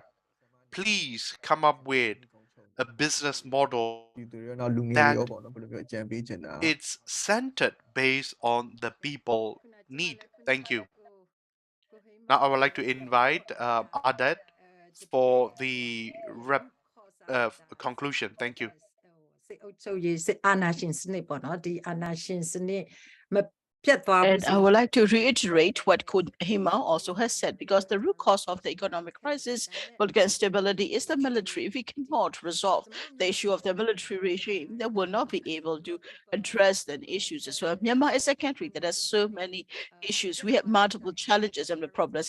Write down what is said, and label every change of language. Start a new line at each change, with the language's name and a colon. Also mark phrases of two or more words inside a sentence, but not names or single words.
English: Please come up with a business model that it's centered based on the people need. Thank you. Now I would like to invite Ardeth for the conclusion. Thank you.
Burmese: စစ်အုပ်ချုပ်ရေးစစ်အာဏာရှင်စနစ်မပြတ်သွားဘူး
English: And ဆို I would like to reiterate what Hima also has said, because the root cause of the economic crisis, political instability, is the military. If we cannot resolve the issue of the military regime, then we'll not be able to address the issues as well. Myanmar is a country that has so many issues. We have multiple challenges and problems.